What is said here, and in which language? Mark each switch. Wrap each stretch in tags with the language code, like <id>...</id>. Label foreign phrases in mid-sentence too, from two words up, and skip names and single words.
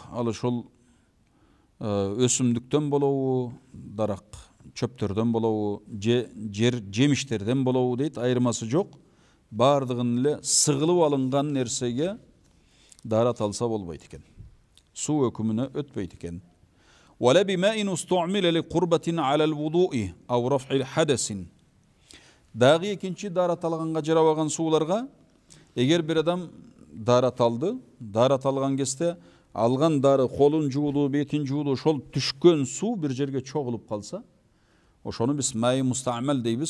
<ky>Ал ошол өсүмдүктөн болобу, дарак чөптөрдөн болобу, жемиштерден болобу дейт. Айырмасы жок. Бардыгын эле сыгылып алынган нерсеге даарат алса болбойт экен. Суу өкүмүнө өтпөйт экен.</ky> <ar>ولا بماء استعمل لقربة على الوضوء أو رفع الحدث.</ar> <ky>Дагы экинчи даарат алганга жарабаган сууларга эгер бир адам даарат алган кезде алган дары колун жууду, бетин жууду, ошол түшкөн суу бир жерге чогулуп калса, ошону биз</ky> <ar>ماء مستعمل</ar> <ky>дейбиз.</ky>